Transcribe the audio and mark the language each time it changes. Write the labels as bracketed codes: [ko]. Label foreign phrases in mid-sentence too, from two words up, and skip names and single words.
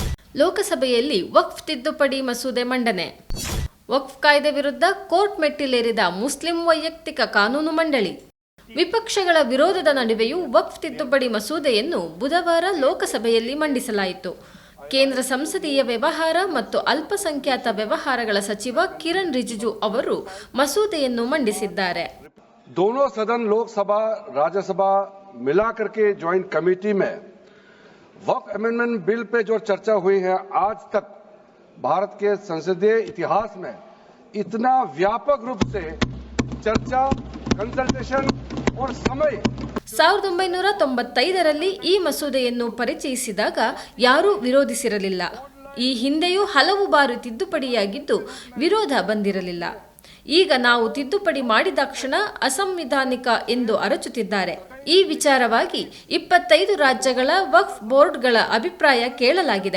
[kn] ಲೋಕಸಭೆಯಲ್ಲಿ ವಕ್ಫ್ ತಿದ್ದುಪಡಿ ಮಸೂದೆ ಮಂಡನೆ. ವಕ್ಫ್ ಕಾಯ್ದೆ ವಿರುದ್ಧ ಕೋರ್ಟ್ ಮೆಟ್ಟಿಲೇರಿದ ಮುಸ್ಲಿಂ ವೈಯಕ್ತಿಕ ಕಾನೂನು ಮಂಡಳಿ. ವಿಪಕ್ಷಗಳ ವಿರೋಧದ ನಡುವೆಯೂ ವಕ್ಫ್ ತಿದ್ದುಪಡಿ ಮಸೂದೆಯನ್ನು ಬುಧವಾರ ಲೋಕಸಭೆಯಲ್ಲಿ ಮಂಡಿಸಲಾಯಿತು. ಕೇಂದ್ರ ಸಂಸದೀಯ ವ್ಯವಹಾರ ಮತ್ತು ಅಲ್ಪಸಂಖ್ಯಾತ ವ್ಯವಹಾರಗಳ ಸಚಿವ ಕಿರಣ್ ರಿಜಿಜು ಅವರು ಮಸೂದೆಯನ್ನು ಮಂಡಿಸಿದ್ದಾರೆ. [hi] दोनों सदन लोकसभा राज्यसभा मिलाकर के [en] joint committee [hi] में वक्फ [en] amendment bill [hi] पे जो चर्चा हुई है, आज तक भारत के संसदीय इतिहास में इतना व्यापक रूप से चर्चा, कंसल्टेशन और समय [kn] 1995ರಲ್ಲಿ ಈ ಮಸೂದೆಯನ್ನು ಪರಿಚಯಿಸಿದಾಗ ಯಾರೂ ವಿರೋಧಿಸಿರಲಿಲ್ಲ. ಈ ಹಿಂದೆಯೂ ಹಲವು ಬಾರಿ ತಿದ್ದುಪಡಿಯಾಗಿದ್ದು ವಿರೋಧ ಬಂದಿರಲಿಲ್ಲ. ಈಗ ನಾವು ತಿದ್ದುಪಡಿ ಮಾಡಿದಾಕ್ಷಣ ಅಸಂವಿಧಾನಿಕ ಎಂದು ಅರಚುತ್ತಿದ್ದಾರೆ. ಈ ವಿಚಾರವಾಗಿ 25 ರಾಜ್ಯಗಳ ವಕ್ಫ್ ಬೋರ್ಡ್ಗಳ ಅಭಿಪ್ರಾಯ ಕೇಳಲಾಗಿದೆ.